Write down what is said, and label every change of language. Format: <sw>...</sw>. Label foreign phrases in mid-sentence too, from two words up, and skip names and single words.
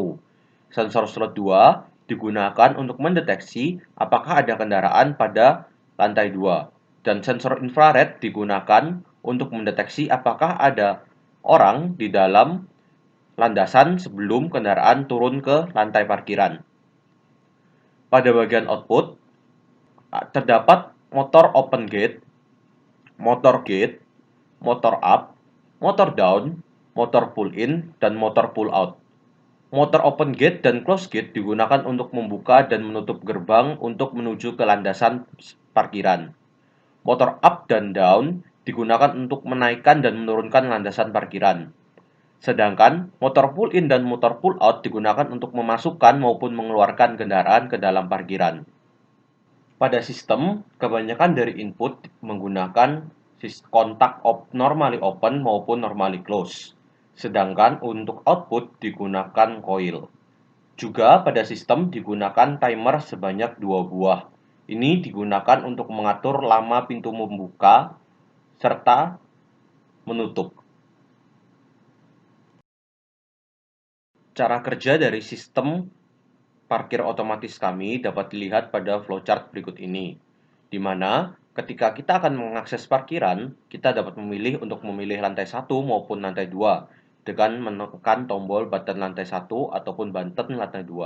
<id>Sensor slot 2 digunakan untuk mendeteksi apakah ada kendaraan pada lantai 2. Dan sensor infrared digunakan untuk mendeteksi apakah ada orang di dalam landasan sebelum kendaraan turun ke lantai parkiran. Pada bagian output, terdapat motor</id> <en>open gate,</en> <id>motor gate, motor up, motor down, motor</id> <en>pull in,</en> <id>dan motor</id> <en>pull out.</en> <id>Motor</id> <en>open gate</en> <id>dan</id> <en>close gate</en> <id>digunakan untuk membuka dan menutup gerbang untuk menuju ke landasan parkiran. Motor up dan down digunakan untuk menaikkan dan menurunkan landasan parkiran. Sedangkan motor</id> <en>pull in</en> <id>dan motor</id> <en>pull out</en> <id>digunakan untuk memasukkan maupun mengeluarkan kendaraan ke dalam parkiran. Pada sistem, kebanyakan dari input menggunakan kontak</id> <en>normally open</en> <id>maupun</id> <en>normally close.</en> <id>Sedangkan untuk output digunakan coil. Juga pada sistem digunakan timer sebanyak 2 buah. Ini digunakan untuk mengatur lama pintu membuka serta menutup. Cara kerja dari sistem parkir otomatis kami dapat dilihat pada flowchart berikut ini, di mana ketika kita akan mengakses parkiran, kita dapat memilih untuk memilih lantai 1 maupun lantai 2, dengan menekan tombol button lantai 1 ataupun button lantai 2.</id>